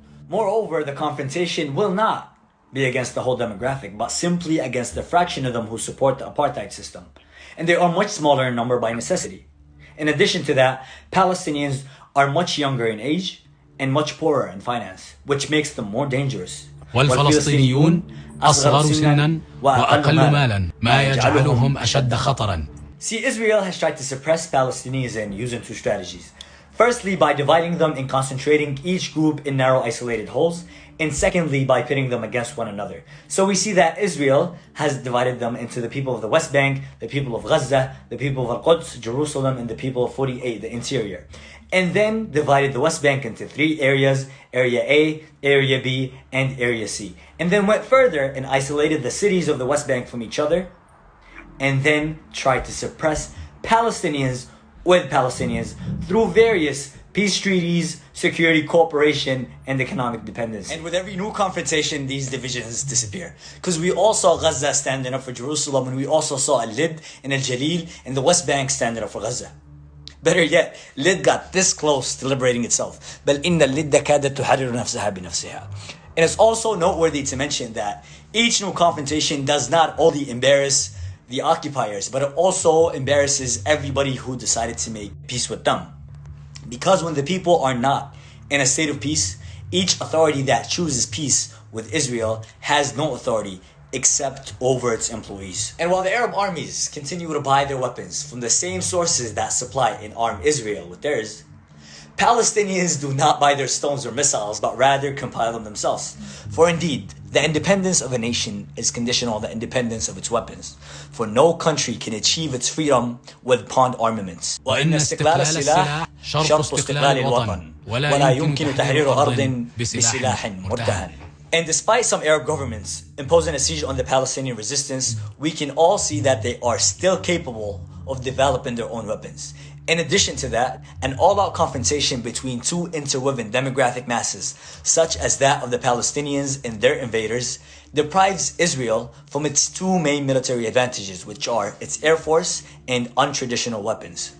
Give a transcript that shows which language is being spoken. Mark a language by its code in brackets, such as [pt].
[en] Moreover, the confrontation will not be against the whole demographic, but simply against the fraction of them who support the apartheid system. And they are much smaller in number by necessity. In addition to that, Palestinians are much younger in age and much poorer in finance, which makes them more dangerous. [ar] والفلسطينيون أصغر سنا وأقل مالا ما يجعلهم أشد خطرا. [en] See, Israel has tried to suppress Palestinians using two strategies. Firstly, by dividing them and concentrating each group in narrow isolated holes, and secondly, by pitting them against one another. So we see that Israel has divided them into the people of the West Bank, the people of Gaza, the people of Al-Quds, Jerusalem, and the people of 48, the interior. And then divided the West Bank into three areas, Area A, Area B, and Area C. And then went further and isolated the cities of the West Bank from each other, and then tried to suppress Palestinians with Palestinians through various peace treaties, security cooperation, and economic dependence. And with every new confrontation, these divisions disappear. Because we all saw Gaza standing up for Jerusalem, and we also saw Lid and Al-Jalil and the West Bank standing up for Gaza. Better yet, Lid got this close to liberating itself. [ar] بل إن اللد كادت تحرر نفسها بنفسها. [en] And it's also noteworthy to mention that each new confrontation does not only embarrass the occupiers, but it also embarrasses everybody who decided to make peace with them. Because when the people are not in a state of peace, each authority that chooses peace with Israel has no authority except over its employees. And while the Arab armies continue to buy their weapons from the same sources that supply and arm Israel with theirs, Palestinians do not buy their stones or missiles, but rather compile them themselves. For indeed, the independence of a nation is conditional on the independence of its weapons. For no country can achieve its freedom with pawned armaments. [ar] وإن استقلال السلاح شرط استقلال الوطن ولا يمكن تحرير أرض بسلاح مرتهن. [en] And despite some Arab governments imposing a siege on the Palestinian resistance, we can all see that they are still capable of developing their own weapons. In addition to that, an all-out confrontation between two interwoven demographic masses, such as that of the Palestinians and their invaders, deprives Israel from its two main military advantages, which are its air force and untraditional weapons.